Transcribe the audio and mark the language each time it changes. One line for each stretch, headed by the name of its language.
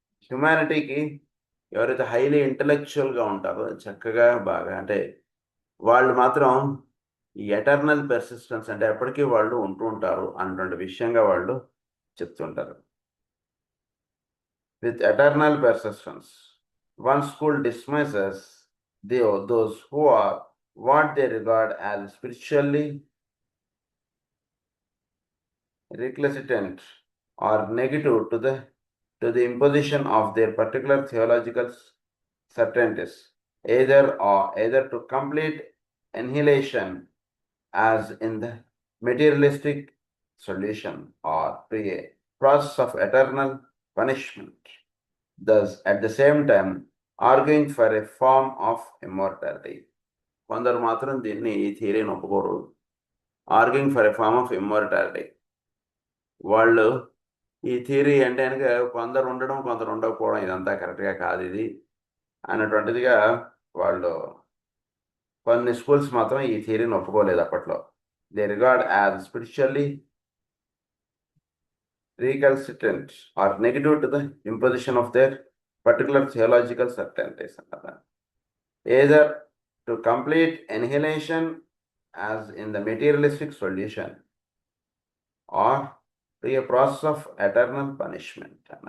Telugu: హ్యుమానిటీకి ఎవరైతే హైలీ ఇంటలెక్చువల్గా ఉంటారో, చక్కగా బాగా, అంటే వాళ్ళు మాత్రం ఈ ఎటర్నల్ పెర్సిస్టెన్స్, అంటే ఎప్పటికీ వాళ్ళు ఉంటూ ఉంటారు అన్నటువంటి విషయంగా వాళ్ళు చెప్తుంటారు.
English: With eternal persistence, one school dismisses those who are what they regard as spiritually recalcitrant or negative to the imposition of their particular theological certainties, either to complete annihilation as in the materialistic solution or to a process of eternal punishment, thus at the same time arguing for a form of immortality.
Telugu: కొందరు మాత్రం దీన్ని ఈ థియరీని ఒప్పుకోరు.
English: Arguing for a form of immortality.
Telugu: వాళ్ళు ఈ theory అంటే కనుక కొందరు ఉండడం కొందరు ఉండకపోవడం ఇదంతా కరెక్ట్గా కాదు ఇది అన్నటువంటిదిగా వాళ్ళు కొన్ని స్కూల్స్ మాత్రం ఈ థియరీని ఒప్పుకోలేదు అప్పట్లో.
English: They regard as spiritually recalcitrant or negative to the imposition of their particular theological certainties. Either to complete annihilation as in the materialistic solution or to a process of eternal punishment.